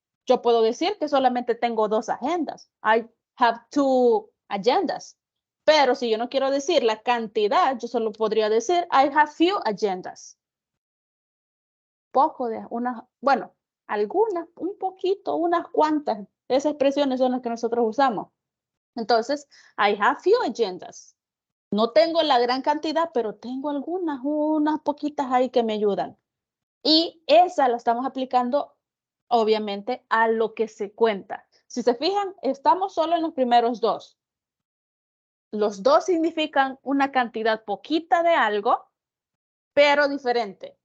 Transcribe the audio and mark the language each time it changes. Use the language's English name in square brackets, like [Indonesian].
[Spanish] Yo puedo decir que solamente tengo 2 agendas. [English] I have 2 agendas. [Spanish] Pero si yo no quiero decir la cantidad, yo solo podría decir [English] I have few agendas. [Spanish] Poco de unas, bueno, algunas, un poquito, unas cuantas. Esas expresiones son las que nosotros usamos. Entonces, [English] I have few agendas. [Spanish] No tengo la gran cantidad, pero tengo algunas, unas poquitas ahí que me ayudan. Y esa la estamos aplicando, obviamente, a lo que se cuenta. Si se fijan, estamos solo en los primeros dos. Los dos significan una cantidad poquita de algo, pero diferente.